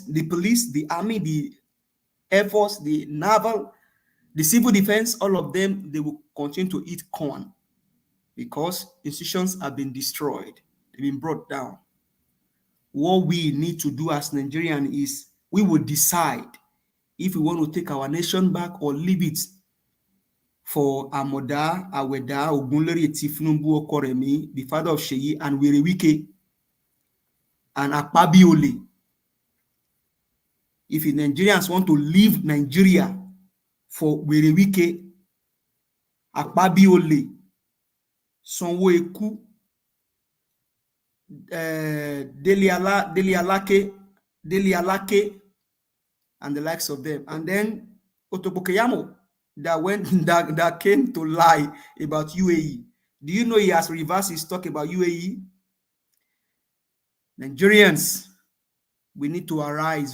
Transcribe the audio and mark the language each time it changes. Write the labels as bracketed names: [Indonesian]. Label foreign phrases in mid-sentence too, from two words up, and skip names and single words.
[English] The police, the army, the Air Force, the naval, the civil defense, all of them, they will continue to eat corn, because institutions have been destroyed. They've been brought down. What we need to do as Nigerians is we will decide if we want to take our nation back or leave it for Amoda Aweda Ogunleri Tifunumbu Okoremi, the father of Sheyi, and Werewike and Akpabiole. If the Nigerians want to leave Nigeria for Werewike, Akpabiole, Sonwo-Eku, Dele Alake, and the likes of them, and then Otobokeyamo that came to lie about UAE. Do you know he has reversed his talk about UAE? Nigerians, we need to arise.